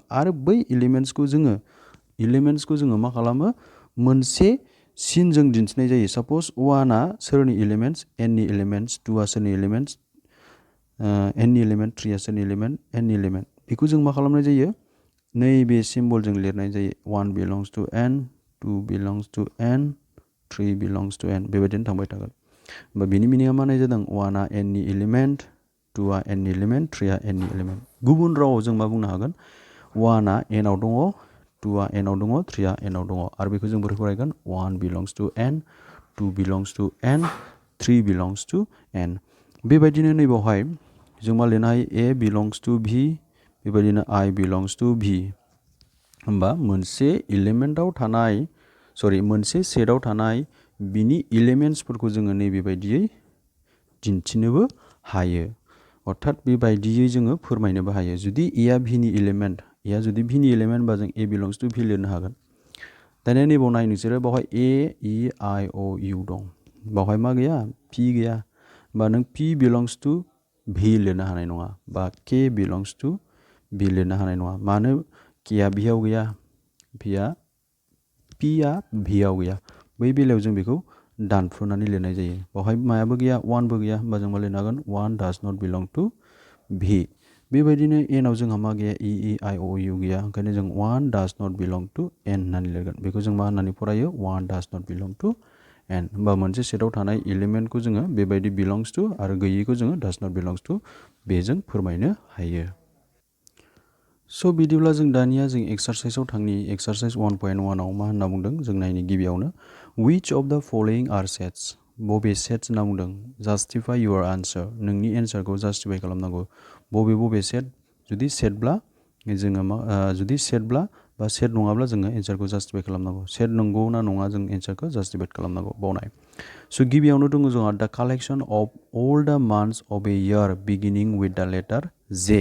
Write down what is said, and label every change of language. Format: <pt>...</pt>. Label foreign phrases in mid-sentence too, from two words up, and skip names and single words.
<brx>आरो बै एलिमेन्ट्सखौ जोङो मा खालामो? मोनसे सिनजों दिन्थिनाय जायो। साप'ज 1आ सोरनि एलिमेन्ट्स? nनि एलिमेन्ट्स, 2आ सोरनि एलिमेन्ट्स? nनि एलिमेन्ट, 3आ सोरनि एलिमेन्ट? nनि एलिमेन्ट। बेखौ जों मा खालामनाय जायो? नैबे सिम्बलजों लिरनाय जायो।</brx> <en>1 belongs to n, 2 belongs to n, 3 belongs to n।</en> <brx>बेबायदिनो थांबाय थागोन। होमबा बिनि मिनिङा मा होननाय जादों? 1आ nनि एलिमेन्ट, 2आ nनि एलिमेन्ट, 3आ nनि एलिमेन्ट। गुबुन रावाव जों मा बुंनो हागोन? 1आ nआव दङ, 2आ nआव दङ, 3आ nआव दङ। आरो बेखौ जों बोरै फरायगोन?</brx> <en>1 belongs to n, 2 belongs to n, 3 belongs to n।</en> <brx>बेबायदिनो नैबावहाय जों मा लिरनो हायो?</brx> <en>a belongs to v, बेबायदिनो I belongs to v।</en> <brx>होमबा मोनसे सेटआव थानाय बिनि एलिमेन्ट्सफोरखौ जोङो नैबेबायदियै दिन्थिनोबो हायो। अर्थात बेबायदियै जोङो फोरमायनोबो हायो। जुदि a जुदि v नि एलिमेन्ट बा जों</brx> <en>a belongs to v</en> <brx>लिरनो हागोन। दानिया नैबाव नाय नोंसोरो, बावहाय a, e, I, o, u दं। बावहाय मा गैया? p गैया। होमबा नों</brx> <en>p belongs to v</en> <brx>लिरनो हानाय नङा, बा</brx> <en>k belongs to v</en> <brx>लिरनो हानाय नङा। मानो? kआ vआव गैया, pआ vआव गैया। बै बेलायाव जों बेखौ दानफ्रुनानै लिरनाय जायो। बावहाय मायाबो गैया, 1बो गैया। होमबा जों मा लिरनो हागोन?</brx> <en>1 does not belong to v।</en> <brx>बेबायदिनो nआव जोंहा मा गैया? e, I, o, u गैया। ओंखायनो जों</brx> <en>1 does not belong to n</en> <brx>होननानै लिरगोन। बेखौ जों मा होननानै फरायो?</brx> <en>1 does not belong to n।</en> <brx>होमबा मोनसे सेटआव थानाय एलिमेन्टखौ जोङो बेबायदि</brx> <en>belongs to</en> <brx>आरो गैयैखौ जोङो</brx> <en>does not belongs to</en> <brx>बेजों फोरमायनो हायो। स' बिदिब्ला जों दानिया जों एक्सारसाइजआव थांनि। एक्सारसाइज 1.1 आव मा होनना बुंदों? जों नायनि गिबियावनो</brx> <en>which of the following are sets?</en> <brx>बबे सेट्स होनना बुंदों?</brx> <en>justify your answer।</en> <brx>नोंनि एन्सारखौ जास्टिफाइ खालामनांगौ। बबे सेट? जुदि सेटब्ला बा सेट नङाब्ला जोङो एन्सारखौ जास्टिफाइ खालामनांगौ। सेट नंगौ ना नङा जों एन्सारखौ जास्टिफाइ खालामनांगौ। बावनाय। स' गिबियावनो दङ जोंहा</brx> <en>the collection of all the months of a year beginning with the letter J.</en>